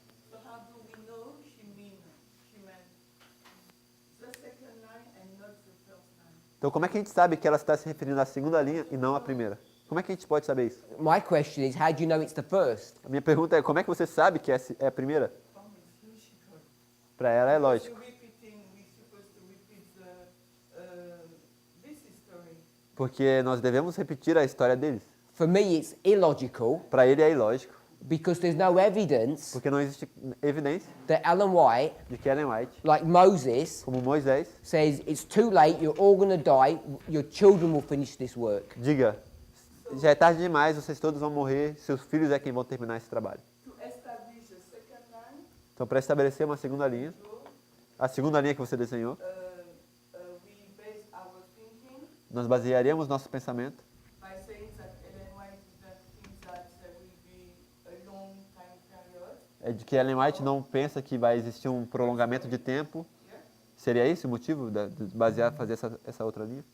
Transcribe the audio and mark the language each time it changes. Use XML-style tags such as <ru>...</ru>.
<en>So how do we know she meant the second line and not the first line?</en> <pt>Então como é que a gente sabe que ela está se referindo à segunda linha e não à primeira? Como é que a gente pode saber isso?</pt> <en>My question is, how do you know it's the first?</en> <pt>A minha pergunta é, como é que você sabe que essa é a primeira?</pt> <en>From it's logical.</en> <pt>Para ela é lógico.</pt> <en>We're supposed to repeat this history.</en> <pt>Porque nós devemos repetir a história deles.</pt> <en>For me, it's illogical</en> <pt>Para ele é ilógico,</pt> <en>because there's no evidence</en> <pt>porque não existe evidência</pt> <en>that Ellen White,</en> <pt>de que Ellen White,</pt> <en>like Moses,</en> <pt>como Moisés,</pt> <en>says it's too late, you're all going to die, your children will finish this work.</en> <pt>diga, já é tarde demais, vocês todos vão morrer, seus filhos é quem vão terminar esse trabalho.</pt> <en>To establish the second line,</en> <pt>Então, para estabelecer uma segunda linha, a segunda linha que você desenhou,</pt> <en>we base our thinking</en> <pt>nós basearíamos nosso pensamento</pt> <en>by saying that Ellen White didn't think that there will be a long time period.</en> <pt>é de que Ellen White não pensa que vai existir um prolongamento de tempo. Seria esse o motivo de basear, fazer essa outra linha?</pt>